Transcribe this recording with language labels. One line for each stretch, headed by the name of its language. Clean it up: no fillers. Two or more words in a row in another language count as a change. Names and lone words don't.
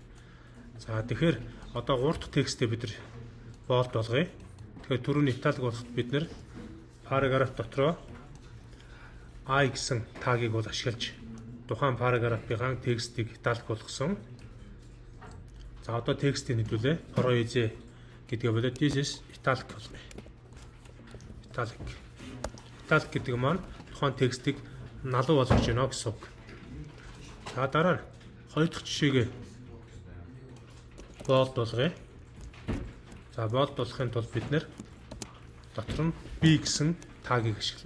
Mongolian: За тэгэхээр одоо гурав дахь текстээ бид нар болд болгоё. Тэгэхээр түрүүний италик болоход бид нар параграф дотроо I гэсэн тагийг бол ашиглаж тухайн параграфын текстийг италик болгосон. За одоо текстийг нэдүүлээ. Roy гэдгээ болоод
English: This is italic
Mongolian: болгоё. Italic гэдэг маань тухайн текстийг налуу болгож байна гэсэн үг. За дараа хоёр дахь жишээгээ болд болгоё. За болд болгохын тулд бид нэр дотор нь B гэсэн тагийг ашиглана.